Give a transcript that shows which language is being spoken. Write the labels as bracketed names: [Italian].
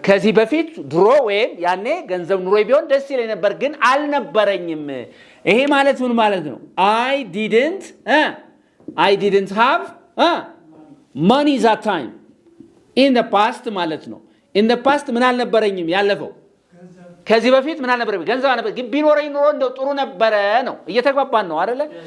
[Amharic] ከዚህ በፊት ድሮ ወይም ያኔ ገንዘብ ኑሮ ቢሆን ደስ ይለኝ ነበር ግን አልነበረኝም። ይሄ ማለት ምን ማለት ነው? [English] I didn't have money that time. In the past [Amharic] ማለት ነው። In the past ምን አልነበረኝም ያለፈው ከዚህ በፊት ምን አልነበረኝም ገንዘብ አልነበረ ግን ቢኖረኝ ኑሮ እንደው ጥሩ ነበረ ነው። እየተግባባን ነው አይደለ?